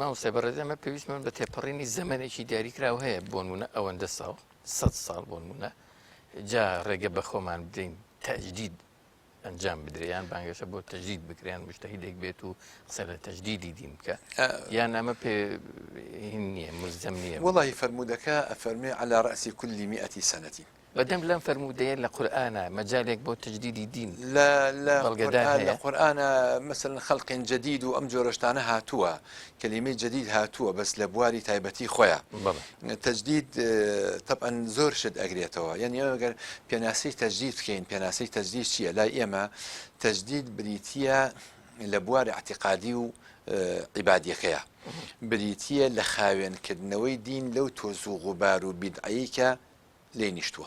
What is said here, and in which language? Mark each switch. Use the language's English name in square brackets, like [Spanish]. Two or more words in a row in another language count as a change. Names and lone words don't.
[Central Kurdish] ماوەستا بەڕێز ئەمە پێویستمان بە تێپەڕینی زەمانێکی دیاریکراو هەیە بۆ نمونە ئەوەندە ساڵ 100 ساڵ بۆ نمونە جا ڕێگە بە خۆمان بدەین تەجدید ئەنجام بدرێیان بانگەشە بۆ تەجدید بکریان مجتەهیدێک بێت و قسە لە تەجدیدی دین بکە یان ئەمە پێ نییە ملزەم نییە وەڵی فەرمودەکە ئەفەرمێ [Arabic] على رأس كل 100 سنة [Central Kurdish] بەدەم لەم فەرمودەیە لە قورئانە مەجالێک بۆ تەجدیدی دین لە قورئانە مثلا خەڵق جدید و ئەم جۆرەشتانە هاتووە کەلیمەی جدید هاتووە بەس لە بواری تایبەتی خۆیان تەجدید طبعا زۆر شت ئەگرێتەوە یعنی ئەگەر پێناسەی تەجدید بکەین پێناسەی تەجدید چییە لای ئێمە تەجدید بریتیە لە بواری اعتقادی و عیبادیەکەیە بریتیە لە خاوێنکردنەوەی دین لەو تۆز و غوبار و بیدعەیە کە لێ نیشتووە